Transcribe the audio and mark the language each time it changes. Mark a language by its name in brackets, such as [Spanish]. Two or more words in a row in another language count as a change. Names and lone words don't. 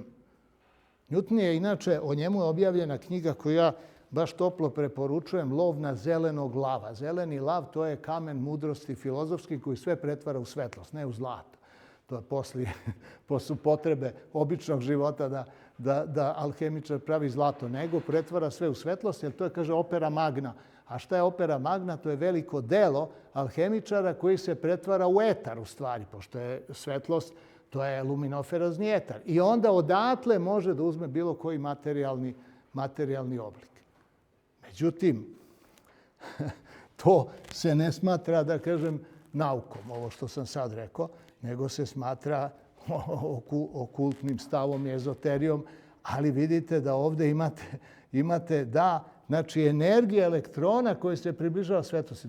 [Serbian] Newton je, inače, o njemu je objavljena knjiga koju ja baš toplo preporučujem, Lov na zelenog lava. Zeleni lav, to je kamen mudrosti filozofski koji sve pretvara u svetlost, ne u zlato. To je posle potrebe običnog života da alhemičar pravi zlato, nego pretvara sve u svetlost, jer to je, kaže, [Latin] opera magna. [Serbian] A šta je [Latin] opera magna? [Serbian] To je veliko delo alhemičara koji se pretvara u etar, u stvari, pošto je svetlost, to je luminoferazni etar. I onda odatle može da uzme bilo koji materijalni oblik. Međutim, to se ne smatra, da kažem, naukom, ovo što sam sad rekao, nego se smatra okultnim stavom i ezoterijom, ali vidite da ovdje imate da, znači, energija elektrona koja se približava svetlosti.